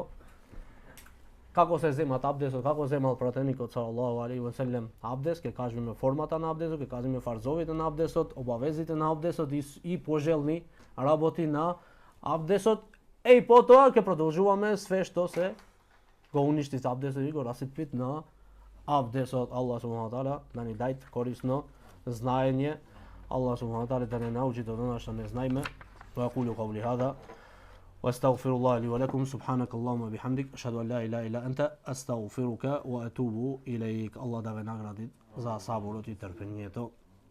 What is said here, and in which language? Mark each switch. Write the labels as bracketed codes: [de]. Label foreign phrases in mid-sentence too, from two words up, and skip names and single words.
[mk] Како се земат абдесот, како земал пратеникот [ar] صلى الله عليه وسلم [mk] абдес, ќе кажеме формата на абдесот, ќе кажеме фарзовите на абдесот, обавезите на абдесот и пожелни работи на абдесот. И потоа ќе продолжуваме све што се го уништи со абдесот и го расипит на абдесот. [ar] الله سبحانه وتعالى [mk] да ни даде корисно знаење. [ar] الله سبحانه وتعالى [mk] да не научи до она што не знаеме. [ar] وأقول قولي هذا واستغفر الله لي ولكم سبحانك اللهم وبحمدك اشهد ان لا اله الا انت استغفرك واتوب اليك. [mk] الله да ве награди за саборот и трпението.